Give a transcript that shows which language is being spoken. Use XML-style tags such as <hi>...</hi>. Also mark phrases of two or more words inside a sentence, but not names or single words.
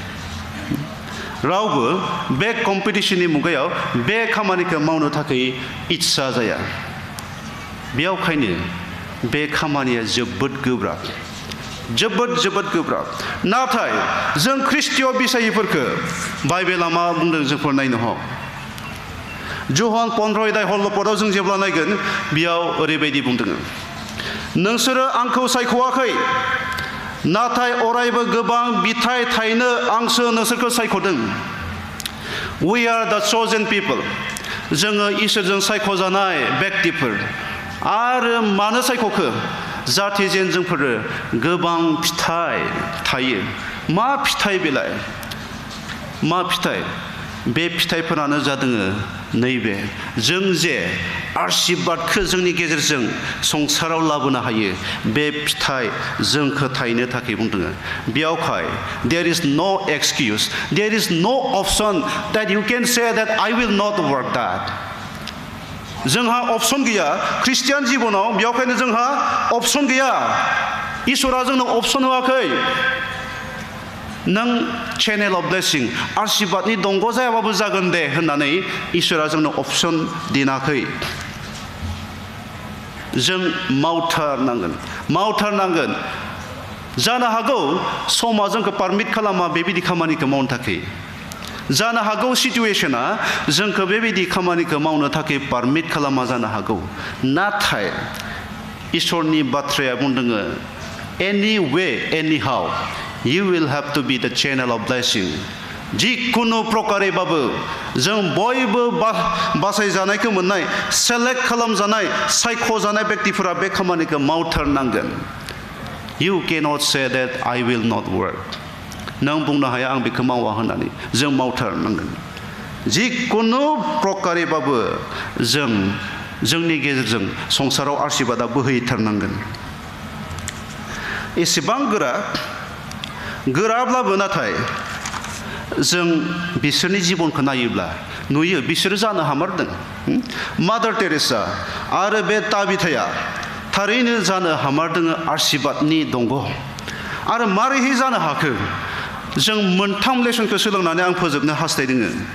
<brx>रावबो बे कम्पिटिशननि मुगायाव बे खामानिखौ मावनो थाखाय इच्छा जाया बेयावखायनो बे खामानिया जोबोद गोब्राब जोबोद गोब्राब नाथाय जों ख्रिस्टीय बिसायिफोरखौ बाइबेला मा बुंदों जोंफोर नायनो हक जहान 15 अध्याय हल्लपदाव जों जेब्ला नायगोन बेयाव ओरैबायदि बुंदों नोंसोरो आंखौ सायख'वाखै नाथाय अरायबो गोबां बिथाइ थायनो आंसो नोंसोरखौ सायख'दों</brx> <en>we are the chosen people</en> <brx>जोङो इसोरजों सायख'जानाय व्यक्तिफोर आरो मानो सायख'खो जाहाथे जेन जोंफोरो गोबां फिथाइ थायो मा फिथाइ बेलाय मा फिथाइ बे फिथाइफोरानो जादों नैबे जों जे आशीर्बादखौ जोंनि गेजेरजों संसाराव लाबोनो हायो बे फिथाइ जोंखौ थायनो थाखाय बुंदों बेयावखाय</brx> <en>there is no excuse there is no option that you can say that I will not work that</en> <brx>जोंहा अपसन गैया ख्रिस्टियान जिबनाव बेयावखायनो जोंहा अपसन गैया इसोरा जोंनो अपसन होआखै नों</brx> <en>channel of blessing</en> <brx>आशीर्बादनि दंग' जायाबाबो जागोन दे होननानै इसोरा जोंनो अपसन दिनाखै जों मावथारनांगोन जानो हागौ समा जोंखौ पारमिट खालामा बेबायदि खामानिखौ मावनो थाखाय जानो हागौ सिचुवेशना जोंखौ बेबायदि खामानिखौ मावनो थाखाय पारमिट खालामा जानो हागौ नाथाय इसोरनि बाथ्राया बुंदों</brx> <en>any way any how you will have to be the channel of blessing</en> <brx>जिखुनु प्रकारेबाबो जों बयबो बासायजानायखौ मोननाय सेलेक्ट खालामजानाय सायख'जानाय व्यक्तिफोरा बे खामानिखौ मावथारनांगोन</brx> <en>you cannot say that I will not work</en> <brx>नों बुंनो हाया आं बेखौ मावा होननानै जों मावथारनांगोन जिखुनु प्रकारेबाबो जोंनि गेजेरजों संसाराव आशीर्बादा बोहैथारनांगोन एसेबां गोराब्लाबो नाथाय जों बिसोरनि जिबनखौ नायोब्ला नुयो बिसोरो जानो हामारदों मादार टेरेसा आरो बे ताबिथाया थारैनो जानो हामारदों आशीर्बादनि दंग' आरो मारैहाय जानो हाखो जों मोनथाम लेसनखौ सोलोंनानै आं फोजोबनो हास्थायदों</brx>